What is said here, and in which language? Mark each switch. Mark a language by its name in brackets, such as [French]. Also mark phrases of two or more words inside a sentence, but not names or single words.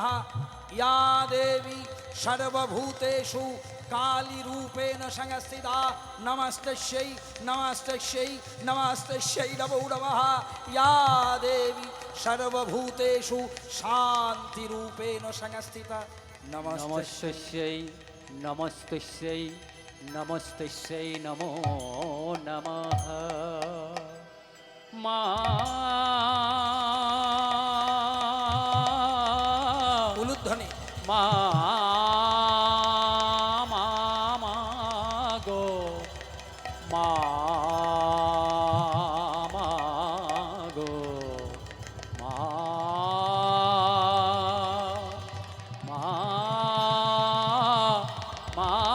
[Sanskrit] या देवी सर्वभूतेषु कालीरूपेण संस्थिता नमस्तस्यै नमस्तस्यै नमस्तस्यै नमो नमः। या देवी सर्वभूतेषु शान्तिरूपेण संस्थिता नमस्तस्यै नमस्तस्यै নমস্তস্যৈ নমস্তস্যৈ নমো নমঃ মা উলুধ্বনি [Bangla] মা মা মা গো মা মা গো মা মা মা